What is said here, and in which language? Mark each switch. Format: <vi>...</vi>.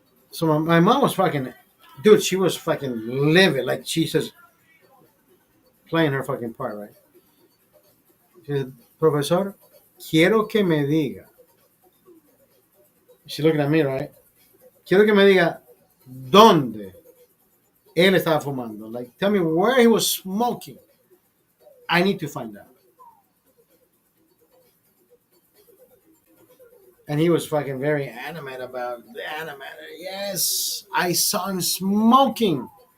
<en>So my mom was fucking, dude. She was fucking livid. Like she says, playing her fucking part, right? She said,</en> <es>"Profesor, quiero que me diga."</es> <en>She's looking at me, right?</en> <es>Quiero que me diga dónde él estaba fumando.</es> <en>Like, tell me where he was smoking. I need to find out. And he was fucking very animate about the animator. Yes, I saw him smoking.</en>